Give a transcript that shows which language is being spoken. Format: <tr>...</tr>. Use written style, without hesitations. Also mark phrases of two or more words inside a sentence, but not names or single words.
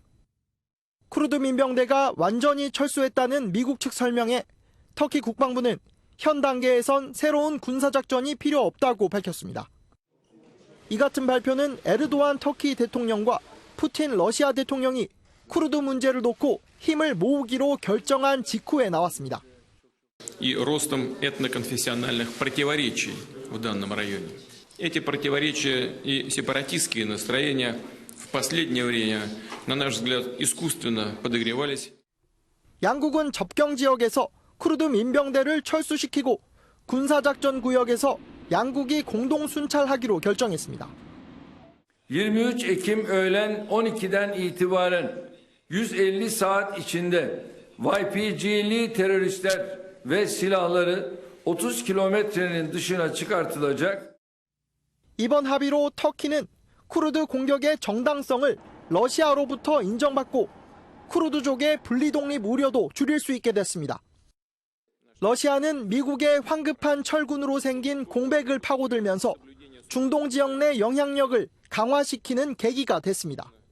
<ko>쿠르드 민병대가 완전히 철수했다는 미국 측 설명에 터키 국방부는 현 단계에선 새로운 군사작전이 필요 없다고 밝혔습니다. 이 같은 발표는 에르도안 터키 대통령과 푸틴 러시아 대통령이 쿠르드 문제를 놓고 힘을 모으기로 결정한 직후에 나왔습니다.</ko> <ru>И ростом этноконфессиональных противоречий в данном районе. Эти противоречия и сепаратистские настроения в последнее время, на наш взгляд, искусственно подогревались.</ru> <ko>양국은 접경 지역에서 쿠르드 민병대를 철수시키고 군사작전 구역에서 양국이 공동 순찰하기로 결정했습니다.</ko> <tr>23 Ekim öğlen 12'den itibaren 150 saat içinde YPG'li teröristler ve silahları 30 kilometrenin dışına çıkartılacak.</tr> <ko>이번 합의로 터키는 쿠르드 공격의 정당성을 러시아로부터 인정받고 쿠르드족의 분리독립 우려도 줄일 수 있게 됐습니다. 러시아는 미국의 황급한 철군으로 생긴 공백을 파고들면서 중동 지역 내 영향력을 강화시키는 계기가 됐습니다.</ko>